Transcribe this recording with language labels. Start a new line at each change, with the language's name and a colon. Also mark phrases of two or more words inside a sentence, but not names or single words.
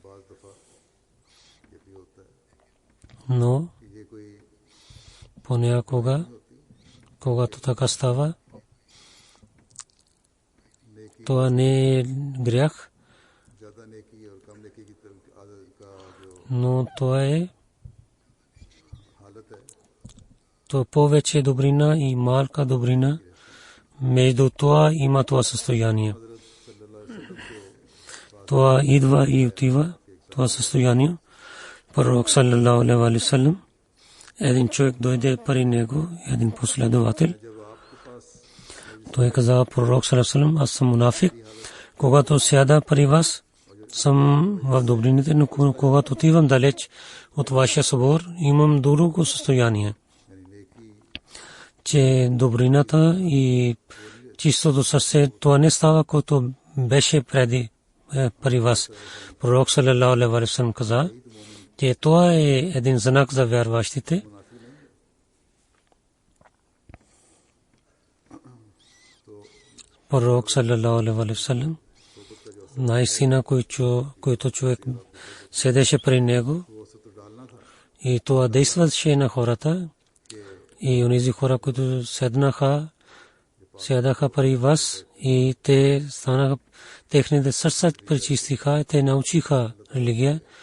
Bulgarian: Но понякога, когато така става, това не е грях, но това е то повече добрина и малка добрина. Между това има това състояние. Това идва и отива, това състояние. Пророк
Arabic: صلى الله عليه وسلم,
Bulgarian: един човек дойде при него, един последовател. Той каза, пророк
Arabic: صلى الله عليه وسلم,
Bulgarian: аз съм мунафик. Когато сяда при вас, съм в добрините, но когато отивам далеч от вашия събор, имам друго състояние. Че добрината и чистото сърце, това не става, което беше преди при вас. Пророк
Arabic: صلى الله عليه وسلم
Bulgarian: каза, че това е един знак за вярващите. Пророк
Arabic: صلى الله عليه وسلم
Bulgarian: наистина, който човек седеше при него и това действаше на хората и онези хора, които седаха при вас и те станаха, техните сърца пречистиха и те научиха религия.